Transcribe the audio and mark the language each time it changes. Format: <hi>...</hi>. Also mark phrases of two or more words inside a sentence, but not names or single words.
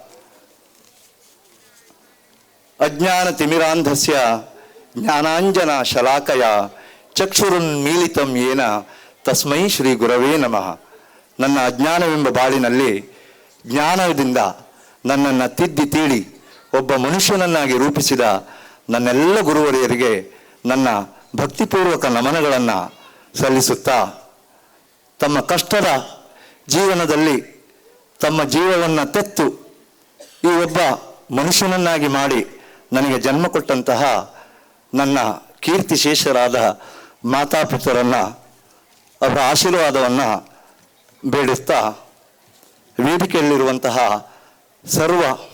<sa>ಅಜ್ಞಾನ ತಿಮಿರಾಂಧಸ್ಯ ಜ್ಞಾನಾಂಜನ ಶಲಾಕಯ ಚಕ್ಷುರುನ್ಮೀಲಿತಂ ಯೇನ ತಸ್ಮೈ ಶ್ರೀ ಗುರವೇ ನಮಃ.</sa> <kn>ನನ್ನ ಅಜ್ಞಾನವೆಂಬ ಬಾಳಿನಲ್ಲಿ ಜ್ಞಾನದಿಂದ ನನ್ನನ್ನು ತಿದ್ದಿ ತೀಡಿ ಒಬ್ಬ ಮನುಷ್ಯನನ್ನಾಗಿ ರೂಪಿಸಿದ ನನ್ನೆಲ್ಲ ಗುರುವರಿಯರಿಗೆ ನನ್ನ ಭಕ್ತಿಪೂರ್ವಕ ನಮನಗಳನ್ನು ಸಲ್ಲಿಸುತ್ತಾ ತಮ್ಮ ಕಷ್ಟದ ಜೀವನದಲ್ಲಿ ತಮ್ಮ ಜೀವವನ್ನು ತೆತ್ತು ಈ ಒಬ್ಬ ಮನುಷ್ಯನನ್ನಾಗಿ ಮಾಡಿ ನನಗೆ ಜನ್ಮ ಕೊಟ್ಟಂತಹ ನನ್ನ ಕೀರ್ತಿಶೇಷರಾದ ಮಾತಾಪಿತರನ್ನು ಅವರ ಆಶೀರ್ವಾದವನ್ನು ಬೇಡುತ್ತಾ ವೇದಿಕೆಯಲ್ಲಿರುವಂತಹ ಸರ್ವ</kn>